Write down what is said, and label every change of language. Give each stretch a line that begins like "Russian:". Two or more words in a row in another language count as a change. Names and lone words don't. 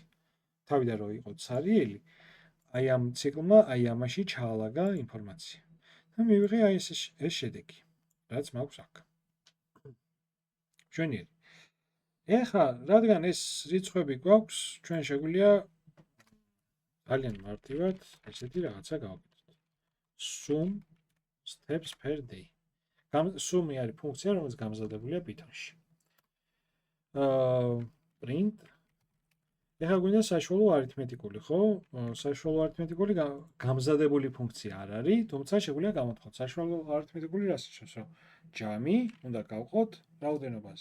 Georgian: თავიდან რო იყო ცარიელი, აი ამ ციკლმა აი ამაში ჩალაგა ინფორმაცია. და მივიღე აი ეს შედეგი. რაც მაქვს აქ. მშვენიერი. ეხლა, რადგან ეს რიცხვები გვაქვს, ჩვენ შეგვიძლია ძალიან მარტივად ესეთი რაღაცა გავაკეთოთ.
English: Sum steps per day.
Georgian: Sum-ი არის ფუნქცია, რომელიც გამზადებულია Python-ში. print. ეხლა გვინდა საშუალო არითმეტიკული, ხო? საშუალო არითმეტიკული გამზადებული ფუნქცია არ არის, თუმცა შეგვიძლია გამოთქვათ. საშუალო არითმეტიკული რას ნიშნავს, რომ ჯამი უნდა გავყოთ რაოდენობას.